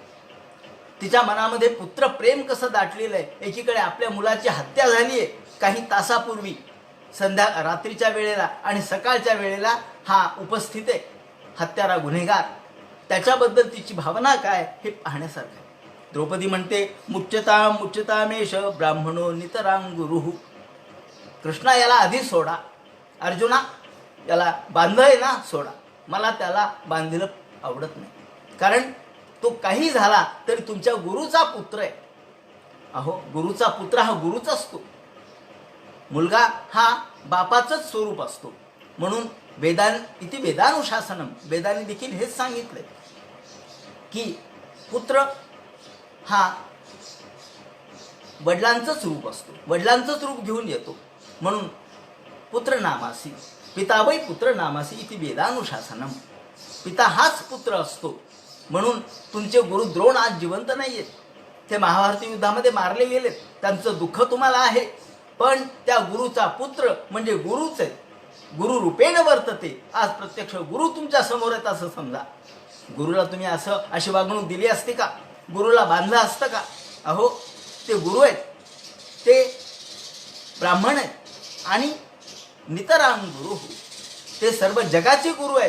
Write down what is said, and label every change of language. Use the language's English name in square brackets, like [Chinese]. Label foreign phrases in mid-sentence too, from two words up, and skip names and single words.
[Marathi] तिच्या मनामध्ये पुत्र प्रेम कसं दाटलेलं आहे. एकीकडे आपल्या मुलाची हत्या झाली आहे काही तासापूर्वी, रात्रीच्या वेळेला, आणि सकाळच्या वेळेला हा उपस्थित आहे हत्यारा गुन्हेगार. त्याच्याबद्दल तिची भावना काय हे पाहण्यासारखं आहे. द्रौपदी म्हणते, [Sanskrit] मुच्यता मुच्यतामेष ब्राह्मणो नितरां गुरुः. [Marathi] कृष्णा, याला आधी सोडा. अर्जुना, याला बांधलंय ना, सोडा. मला त्याला बांधलेलं आवडत नाही. कारण तो काही झाला तरी तुमच्या गुरुचा पुत्र आहे. अहो, गुरुचा पुत्र हा गुरुच असतो. मुलगा हा बापाचंच स्वरूप असतो. म्हणून [Sanskrit] इति वेदानुशासनम, [Marathi] वेदाने देखील हेच सांगितलंय की पुत्र हा वडिलांचंच रूप असतो, वडिलांचंच रूप घेऊन येतो. म्हणून [Sanskrit] पुत्र नामासी पिता वै पुत्र नामासी इति वेदानुशासनम, [Marathi] पिता हाच पुत्र असतो. म्हणून तुमचे गुरु द्रोण आज जिवंत नाही आहेत, ते महाभारती युद्धामध्ये मारले गेलेत, त्यांचं दुःख तुम्हाला आहे. पण त्या गुरुचा पुत्र म्हणजे गुरुच आहे, [Sanskrit] गुरु रूपेण वर्तते. [Marathi] आज प्रत्यक्ष गुरु तुमच्या समोर आहेत असं समजा. गुरुला तुम्ही अशी वागणूक दिली असते का? गुरुला बांधलं असतं का? अहो, ते गुरु आहेत, ते ब्राह्मण आहेत आणि [Sanskrit] नितराम गुरु, [Marathi] ते सर्व जगाचे गुरु आहेत.